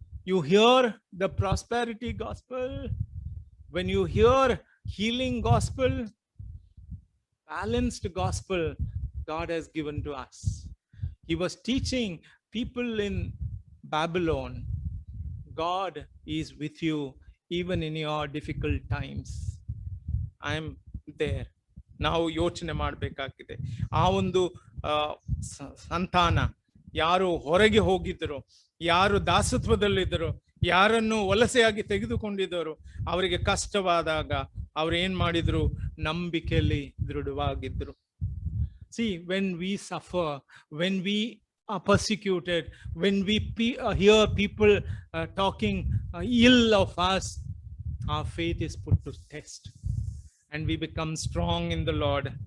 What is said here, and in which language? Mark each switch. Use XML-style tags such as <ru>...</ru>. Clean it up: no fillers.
<en>You hear the prosperity gospel, when you hear healing gospel, balanced gospel God has given to us. He was teaching people in Babylon, God is with you even in your difficult times. I am there.</en> <kn>ನಾವು ಯೋಚನೆ ಮಾಡಬೇಕಾಗಿದೆ. ಆ ಒಂದು ಸಂತಾನ ಯಾರು ಹೊರಗೆ ಹೋಗಿದ್ರು, ಯಾರು ದಾಸತ್ವದಲ್ಲಿದ್ದರು, ಯಾರನ್ನು ವಲಸೆಯಾಗಿ ತೆಗೆದುಕೊಂಡಿದ್ದರು, ಅವರಿಗೆ ಕಷ್ಟವಾದಾಗ ಅವ್ರು ಏನ್ ಮಾಡಿದ್ರು? ನಂಬಿಕೆಯಲ್ಲಿ ದೃಢವಾಗಿದ್ರು.</kn> <en>See, when we suffer, when we are persecuted, when we hear people talking ill of us, our faith is put to test and we become strong in the Lord.</en>